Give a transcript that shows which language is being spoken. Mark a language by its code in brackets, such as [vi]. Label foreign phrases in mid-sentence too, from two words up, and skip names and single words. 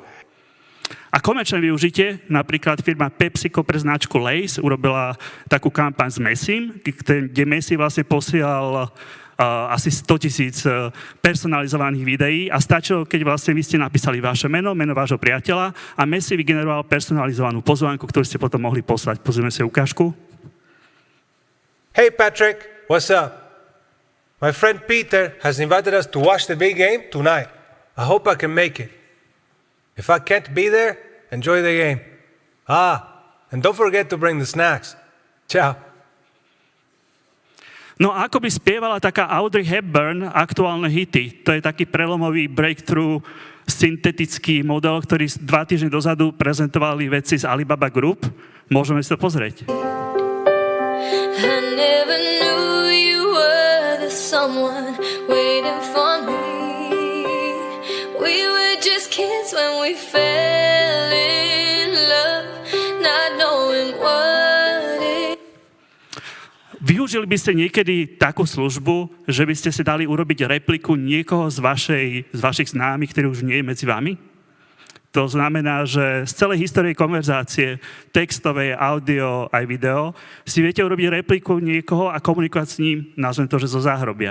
[sk] A komerčné využitie, napríklad firma PepsiCo pre značku Lay's urobila takú kampaň s Messim, kde Messi vlastne posielal asi 100,000 personalizovaných videí a stačilo, keď vlastne vy ste napísali vaše meno vášho priateľa a Messi vygeneroval personalizovanú pozvánku, ktorú ste potom mohli poslať. Pozrieme si ukážku. [en] Hey Patrick, what's up? My friend Peter has invited us to watch the big game tonight. I hope I can make it. If I can't be there, enjoy the game. And don't forget to bring the snacks. Ciao. [sk] No a ako by spievala taká Audrey Hepburn aktuálne hity? To je taký prelomový breakthrough syntetický model, ktorý 2 týždne dozadu prezentovali vedci z Alibaba Group. Môžeme si to pozrieť. [en] I never knew you were the someone waiting for me. We were just kids when we fell in love, not knowing what it... [sk] Využili by ste niekedy takú službu, že by ste si dali urobiť repliku niekoho z vašich známych, ktorý už nie je medzi vami? To znamená, že z celej histórie konverzácie, textovej, audio aj video, si viete urobiť repliku niekoho a komunikovať s ním, nazvem to, že zo záhrobia.